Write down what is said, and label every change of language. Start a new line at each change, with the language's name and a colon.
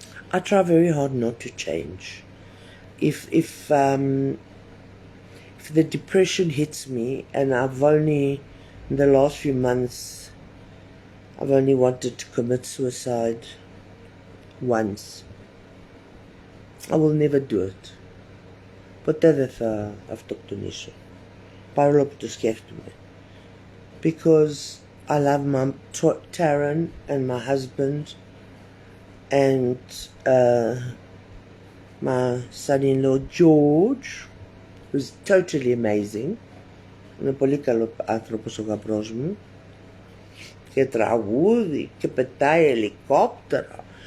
English: I try very hard not to change. If the depression hits me, and I've only, in the last few months, I've only wanted to commit suicide once. I will never do it.
Greek: Ποτέ δεν θα αυτοκτονήσω. Παρόλο που το σκέφτομαι.
English: Because I love my Taryn and my husband and my son-in-law George, who's totally amazing.
Greek: Είναι πολύ καλό άνθρωπος ο γαμπρός μου. Και τραγούδι και πετάει ελικόπτερα.